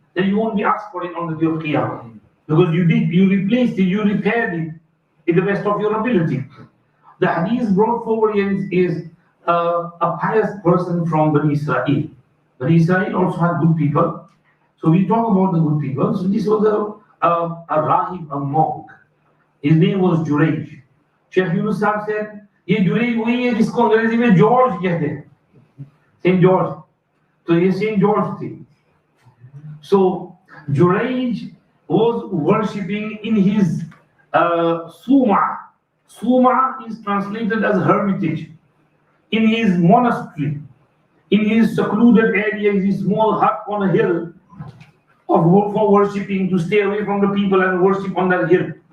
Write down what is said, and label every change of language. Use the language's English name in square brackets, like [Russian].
[English] Then you won't be asked for it on the day of Qiyamah. Because you replaced it, you repaired it in the best of your ability. The hadith brought forward is a pious person from Bani Israel. Bani Israel also had good people. So we talk about the good people. So this was a rahib, a monk. His name was Jurej. Sheikh Yunus Sahib said, [Hindi] ये जुरेज वही है जिसको अंग्रेजी में George कहते हैं, Saint George. तो ये सेंट जॉर्ज थे. [English] So Jurej was worshipping in his Suma. Suma is translated as hermitage. In his monastery, in his secluded area, is a small hut on a hill for worshipping, to stay away from the people and worship on that hill.